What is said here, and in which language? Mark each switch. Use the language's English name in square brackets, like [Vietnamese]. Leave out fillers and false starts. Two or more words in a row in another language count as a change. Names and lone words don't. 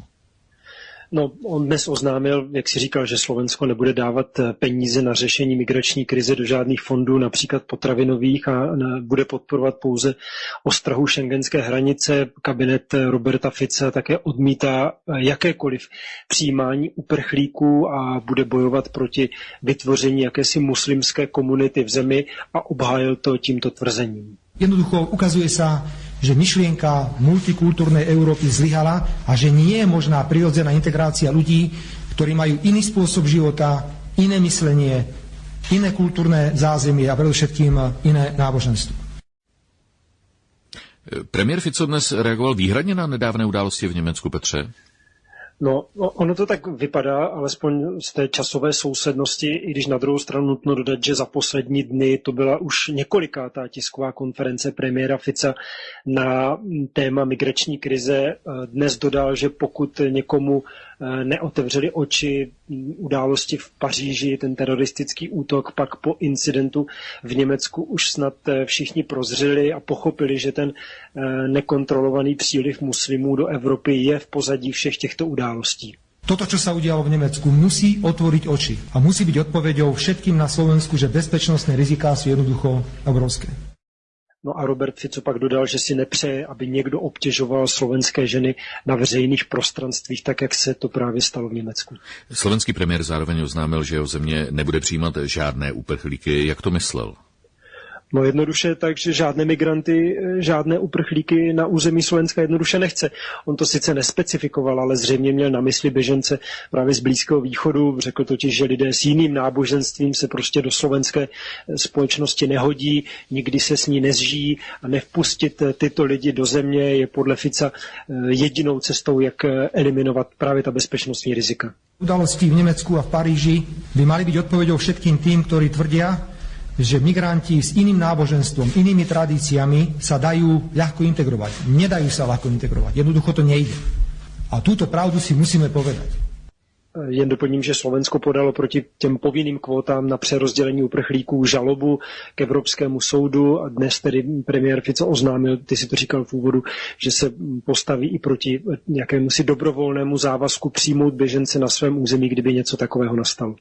[Czech] No, on dnes oznámil, jak si říkal, že Slovensko nebude dávat peníze na řešení migrační krize do žádných fondů, například potravinových, a bude podporovat pouze ostrahu šengenské hranice. Kabinet Roberta Fica také odmítá jakékoliv přijímání uprchlíků a bude bojovat proti vytvoření jakési muslimské komunity v zemi a obhájil to tímto tvrzením. [Slovak] Jednoducho ukazuje sa, že myšlienka multikultúrnej Európy zlyhala a že nie je možná prirodzená integrácia ľudí, ktorí majú iný spôsob života, iné myslenie, iné kultúrne zázemie a predovšetkým iné náboženstvo. [Czech] Premiér Fico dnes reagoval výhradně na nedávné události v Německu, Petře? No, ono to tak vypadá, alespoň z té časové sousednosti, i když na druhou stranu nutno dodat, že za poslední dny to byla už několikátá tisková konference premiéra Fica na téma migrační krize. Dnes dodal, že pokud někomu neotevřeli oči události v Paříži, ten teroristický útok, pak po incidentu v Německu už snad všichni prozřeli a pochopili, že ten nekontrolovaný příliv muslimů do Evropy je v pozadí všech těchto událostí. [Slovak] Toto, čo sa udialo v Nemecku, musí otvoriť oči a musí byť odpoveďou všetkým na Slovensku, že bezpečnostné riziká sú jednoducho obrovské. [Czech] No a Robert Fico pak dodal, že si nepřeje, aby někdo obtěžoval slovenské ženy na veřejných prostranstvích, tak jak se to právě stalo v Německu. Slovenský premiér zároveň oznámil, že jeho země nebude přijímat žádné uprchlíky. Jak to myslel? No jednoduše tak, že žádné migranty, žádné uprchlíky na území Slovenska jednoduše nechce. On to sice nespecifikoval, ale zřejmě měl na mysli běžence právě z Blízkého východu. Řekl totiž, že lidé s jiným náboženstvím se prostě do slovenské společnosti nehodí, nikdy se s ní nezžijí a nevpustit tyto lidi do země je podle Fica jedinou cestou, jak eliminovat právě ta bezpečnostní rizika. [Slovak] Udalosti v Nemecku a v Paríži by mali byť odpoveďou všetkým tým, ktorí tvrdia, že migranti s iným náboženstvom, inými tradíciami sa dajú ľahko integrovať. Nedajú sa ľahko integrovať. Jednoducho to nejde. A túto pravdu si musíme povedať. [Czech] Jen doplním, že Slovensko podalo proti těm povinným kvótám na přerozdělení uprchlíků žalobu k Evropskému soudu a dnes tedy premiér Fico oznámil, ty si to říkal v úvodu, že se postaví i proti jakémusi dobrovolnému závazku přijmout běžence na svém území, kdyby něco takového nastalo.